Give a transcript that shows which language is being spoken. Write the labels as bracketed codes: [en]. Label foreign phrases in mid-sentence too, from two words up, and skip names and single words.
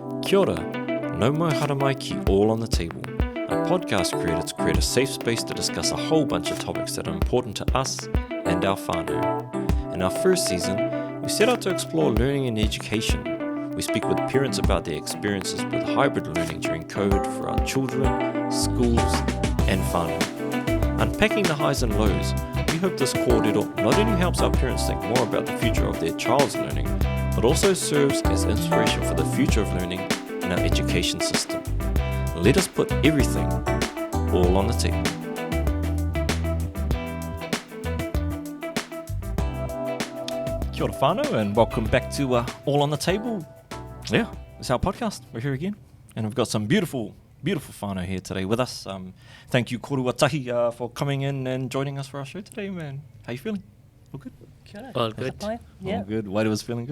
[mi] Kia ora, no mai haramai ki [en] All on the Table, a podcast created to create a safe space to discuss a whole bunch of topics that are important to us and our whānau. In our first season, we set out to explore learning and education. We speak with parents about their experiences with hybrid learning during COVID for our children, schools, and whānau. Unpacking the highs and lows, we hope this koorero not only helps our parents think more about the future of their child's learning, but also serves as inspiration for the future of learning in our education system. Let us put everything all on the table. [mi] Kia ora whānau, [en] and welcome back to All on the Table. Yeah, it's our podcast. We're here again, and we've got some beautiful whānau here today with us. Thank you, Koruatahi, for coming in and joining us for our show today, man. How you feeling? All good? All good. Yeah. All good. White was feeling good?